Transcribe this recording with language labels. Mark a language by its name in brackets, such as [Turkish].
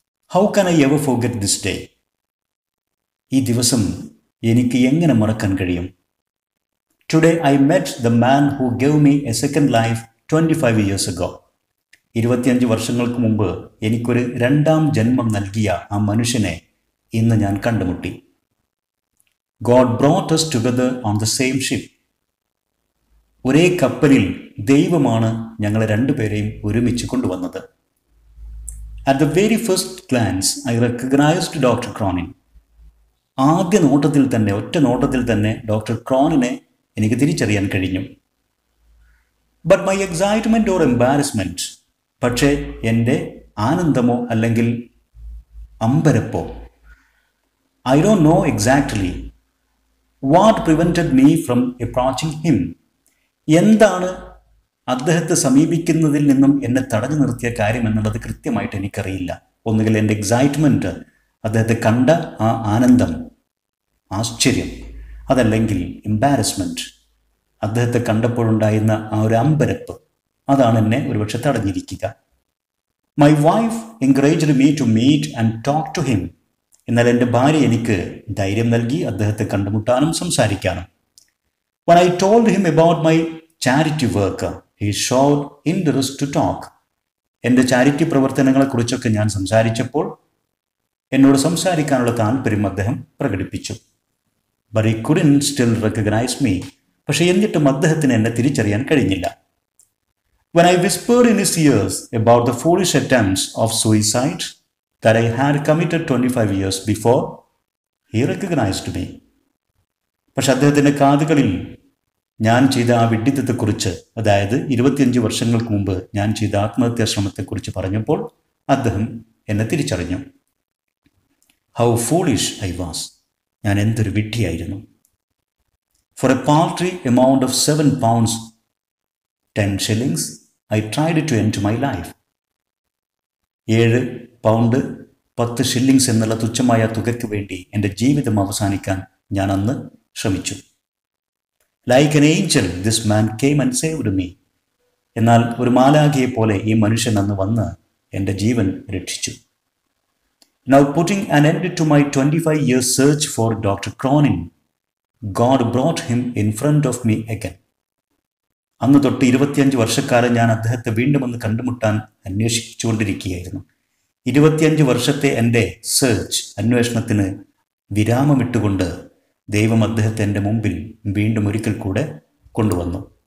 [English] How can I ever forget this day? [Malayalam] ഈ ദിവസം എനിക്ക് എങ്ങനെ മറക്കാൻ കഴിയും? [English] Today I met the man who gave me a second life 25 years ago. [Malayalam] 25 വർഷങ്ങൾക്ക് മുമ്പ് എനിക്കൊരു രണ്ടാം ജന്മം നൽകിയ ആ മനുഷ്യനെ ഇന്ന് ഞാൻ കണ്ടുമുട്ടി. [English] God brought us together on the same ship. [Malayalam] ഒരേ കപ്പലിൽ ദൈവമാണ് ഞങ്ങളെ രണ്ടുപേരെയും ഒരുമിച്ച് കൊണ്ടുവന്നത്. [English] At the very first glance, I recognized Dr. Cronin. [Malayalam] ആദ്യ നോട്ടത്തിൽ തന്നെ, ഒറ്റ നോട്ടത്തിൽ തന്നെ ഡോക്ടർ ക്രോണിനെ എനിക്ക് തിരിച്ചറിയാൻ കഴിഞ്ഞു. [English] but my excitement or embarrassment, [Malayalam] പക്ഷേ എൻ്റെ ആനന്ദമോ അല്ലെങ്കിൽ അമ്പരപ്പോ, [English] I don't know exactly what prevented me from approaching him. [Malayalam] എന്താണ് അദ്ദേഹത്തെ സമീപിക്കുന്നതിൽ നിന്നും എന്നെ തടഞ്ഞു നിർത്തിയ കാര്യം എന്നുള്ളത് കൃത്യമായിട്ട് എനിക്കറിയില്ല. ഒന്നുകിൽ എൻ്റെ എക്സൈറ്റ്മെൻറ്റ്, അദ്ദേഹത്തെ കണ്ട ആ ആനന്ദം, ആശ്ചര്യം, അതല്ലെങ്കിൽ എംബാരസ്മെൻറ്റ്, അദ്ദേഹത്തെ കണ്ടപ്പോഴുണ്ടായിരുന്ന ആ ഒരു അമ്പരപ്പ്, അതാണ് എന്നെ ഒരുപക്ഷെ തടഞ്ഞിരിക്കുക. [English] My wife encouraged me to meet and talk to him. [Malayalam] എന്നാൽ എൻ്റെ ഭാര്യ എനിക്ക് ധൈര്യം നൽകി അദ്ദേഹത്തെ കണ്ടുമുട്ടാനും സംസാരിക്കാനും. [English] When I told him about my charity work, he showed interest to talk. [Malayalam] എൻ്റെ ചാരിറ്റി പ്രവർത്തനങ്ങളെക്കുറിച്ചൊക്കെ ഞാൻ സംസാരിച്ചപ്പോൾ എന്നോട് സംസാരിക്കാനുള്ള താല്പര്യം അദ്ദേഹം പ്രകടിപ്പിച്ചു. [English] But he couldn't still recognize me. [Malayalam] പക്ഷേ എന്നിട്ടും അദ്ദേഹത്തിന് എന്നെ തിരിച്ചറിയാൻ കഴിഞ്ഞില്ല. [English] When I whispered in his ears about the foolish attempts of suicide that I had committed 25 years before, he recognized me. [Malayalam] പക്ഷെ അദ്ദേഹത്തിൻ്റെ കാതുകളിൽ ഞാൻ ചെയ്ത ആ വിഡ്ഢിത്തത്തെക്കുറിച്ച്, അതായത് 25 വർഷങ്ങൾക്ക് മുമ്പ് ഞാൻ ചെയ്ത ആത്മഹത്യാശ്രമത്തെക്കുറിച്ച് പറഞ്ഞപ്പോൾ അദ്ദേഹം എന്നെ തിരിച്ചറിഞ്ഞു. [English] How foolish I was. [Malayalam] ഞാൻ എന്തൊരു വിഡ്ഢിയായിരുന്നു. [English] For a paltry amount of 7 pounds 10 shillings I tried to end my life. [Malayalam] 7 pound 10 shillings എന്നുള്ള തുച്ഛമായ തുകയ്ക്ക് വേണ്ടി എൻ്റെ ജീവിതം അവസാനിക്കാൻ ഞാൻ അന്ന് ശ്രമിച്ചു. [English] Like an angel this man came and saved me. [Malayalam] എന്നാൽ ഒരു മാലാഖയെ പോലെ ഈ മനുഷ്യൻ അന്ന് വന്ന് എൻ്റെ ജീവൻ രക്ഷിച്ചു. [English] Now putting an end to my 25 years search for Dr. Cronin, God brought him in front of me again. [Malayalam] അന്ന് തൊട്ട് 25 വർഷക്കാലം ഞാൻ അദ്ദേഹത്തെ വീണ്ടും ഒന്ന് കണ്ടുമുട്ടാൻ അന്വേഷിച്ചുകൊണ്ടിരിക്കുകയായിരുന്നു. 25 വർഷത്തെ എൻ്റെ സെർച്ച്, അന്വേഷണത്തിന് വിരാമമിട്ടുകൊണ്ട് ദൈവം അദ്ദേഹത്തെ എൻ്റെ മുമ്പിൽ വീണ്ടും ഒരിക്കൽ കൂടെ കൊണ്ടുവന്നു.